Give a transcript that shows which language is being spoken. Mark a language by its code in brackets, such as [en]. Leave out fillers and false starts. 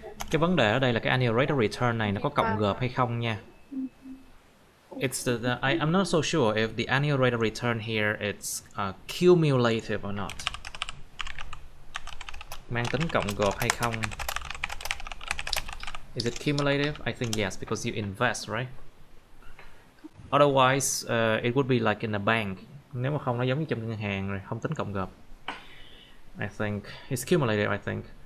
[vi] Cái vấn đề ở đây là cái annual rate of return này nó có cộng gộp hay không nha. [en] It's I'm not so sure if the annual rate of return here it's cumulative or not. [vi] Mang tính cộng gộp hay không? [en] Is it cumulative? I think yes, because you invest, right? Otherwise, it would be like in a bank. [vi] Nếu mà không, nó giống như trong ngân hàng rồi, không tính cộng gộp. [en] I think it's cumulative, I think.